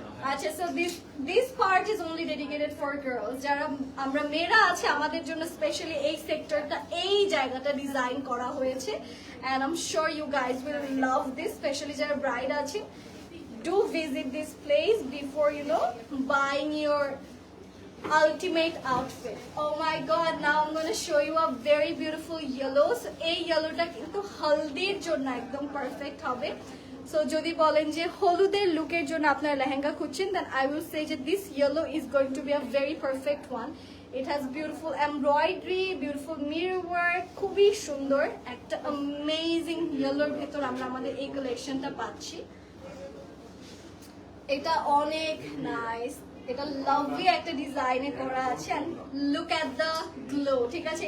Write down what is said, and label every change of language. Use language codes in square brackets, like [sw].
[en] আচ্ছা, so this part is only dedicated for girls. [bn] যারা আমরা মেয়েরা আছে আমাদের জন্য স্পেশালি এই সেক্টরটা, এই জায়গাটা ডিজাইন করা হয়েছে [en] And I am sure you guys will love this. Specially [bn] যারা ব্রাইড আছে, [en] do visit this place before buying your ultimate outfit. Oh my god, now I'm going to show you a very beautiful yellow. [bn] So এই yellowটা কিন্তু হলদির জন্য একদম perfect হবে। [en] so [bn] যদি বলেন যে হলুদের লুকের জন্য আপনারা লেহেঙ্গা খুঁজছেন, [en] then I will say that this yellow is going to be a very perfect one. It has beautiful embroidery, beautiful mirror work, [bn] খুবই সুন্দর একটা amazing yellow ভেতর আমরা আমাদের এই কালেকশনটা পাচ্ছি। এটা অনেক নাইস, এটা লাভলি একটা ডিজাইনে করা আছে [en] and look at the glow, [bn] ঠিক আছে?